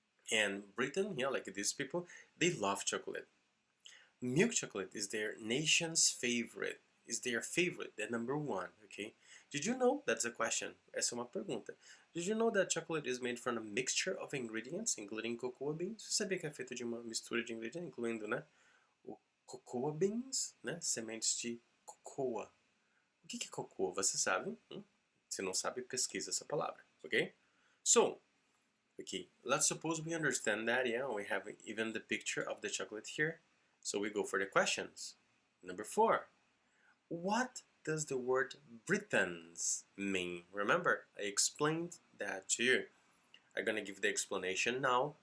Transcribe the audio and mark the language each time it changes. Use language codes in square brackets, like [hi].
[en] And Britain, yeah, like these people, they love chocolate. Milk chocolate is their nation's favorite. Is their favorite, the number one, okay? Did you know? That's a question. [pt] Essa é uma pergunta. [en] Did you know that chocolate is made from a mixture of ingredients, including cocoa beans? [pt] Você sabia que é feito de uma mistura de ingredientes, incluindo, né, o cocoa beans, né, sementes de cocoa. O que é cocoa? Você sabe? Se não sabe, pesquisa essa palavra, okay? [en] So, okay, let's suppose we understand that, yeah, we have even the picture of the chocolate here. So we go for the questions. Number 4. What does the word Britons mean? Remember, I explained that to you. I'm gonna give the explanation now.